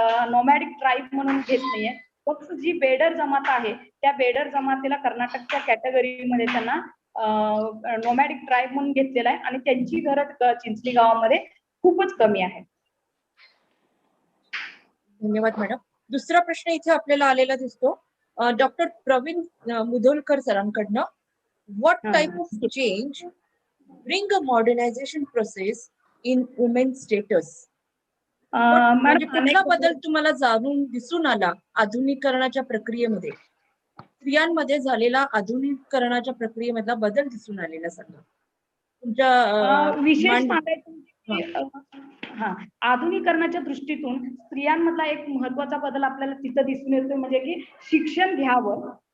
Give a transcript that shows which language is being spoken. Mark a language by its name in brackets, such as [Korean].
[Marathi] नॉमॅडिक tribe म्हणून घेत नाहीये. फक्त जी बेडर जमात आहे त्या बेडर जमातीला कर्नाटकच्या कॅटेगरीमध्ये त्यांना नॉमॅडिक ट्राईब म्हणून घेतलेला आहे आणि त्यांची घरं चिंचली गावामध्ये खूपच कमी आहे. धन्यवाद मॅडम. दुसरा प्रश्न इथे आपल्याला आलेला दिसतो doctor Pravin Mudholkar सरांकडनं. [English] What type of change bring a modernization process in women's status? [Marathi] म्हणजे कुठला बदल तुम्हाला जाणून दिसून आला आधुनिकीकरणाच्या प्रक्रियेमध्ये? स्त्रियांमध्ये झालेला आधुनिकीकरणाच्या प्रक्रियेमधला बदल दिसून आलेला सांगा तुमच्या विशेष सांगायचं. आधुनिकीकरणाच्या दृष्टीतून स्त्रियांमधला एक महत्वाचा बदल आपल्याला तिथं दिसून येतो म्हणजे की शिक्षण घ्यावं.